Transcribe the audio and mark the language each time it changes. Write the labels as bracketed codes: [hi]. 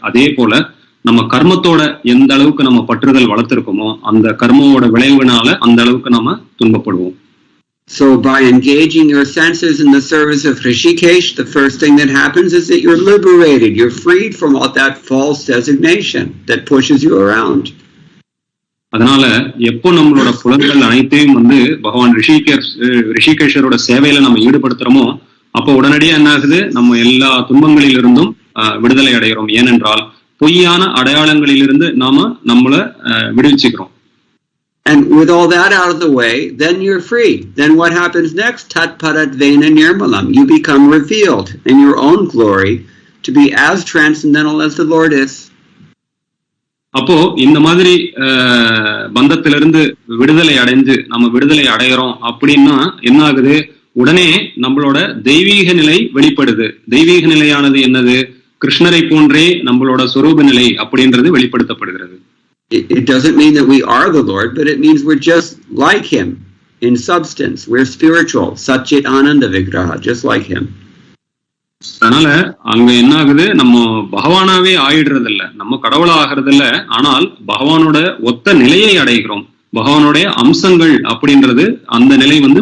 [ta] அதே போல நம்ம கர்மத்தோட எந்த அளவுக்கு நம்ம பற்றுதல் வளர்த்திருக்கோமோ அந்த கர்மவோட விளைவுனால அந்த அளவுக்கு நம்ம துன்பப்படுவோம். [en] So by engaging your senses in the service of Hrishikesh, the first thing that happens is that you're liberated. You're freed from all that false designation that pushes you around. [ta] அதனால எப்போ நம்மளோட புலன்கள் அனைத்தையும் பகவான் ரிஷிகேஷரோட சேவையில நம்ம ஈடுபடுத்துறோமோ அப்போ உடனடியா என்ன ஆகுது, நம்ம எல்லா துன்பங்களிலிருந்தும் விடுதலை அடைகிறோம். ஏனென்றால் பொய்யான அடையாளங்களிலிருந்து நாம நம்மள விடுவிச்சுக்கிறோம். [en] And with all that out of the way, then you're free. Then what happens next? [sa] Tat parat vena nirmalam. [en] You become revealed in your own glory to be as transcendental as the Lord is. [ta] அப்போ இந்த மாதிரி பந்தத்திலிருந்து விடுதலை அடைந்து நம்ம விடுதலை அடைகிறோம் அப்படின்னா என்ன ஆகுது, உடனே நம்மளோட தெய்வீக நிலை வெளிப்படுது. தெய்வீக நிலையானது என்னது? கிருஷ்ணரை போன்றே நம்மளோட சொரூப நிலை அப்படின்றது வெளிப்படுத்தப்படுகிறது. [en] It doesn't mean that we are the Lord, but it means we're just like Him in substance. We're spiritual, Satchit Ananda Vigraha, just like Him. [ta] அதனால அங்க என்ன ஆகுது, நம்ம பகவானாவே ஆயிடுறது இல்ல, நம்ம கடவுளா ஆகிறது இல்ல, ஆனால் பகவானோட ஒத்த நிலையை அடைகிறோம். பகவானுடைய அம்சங்கள் அப்படின்றது அந்த நிலை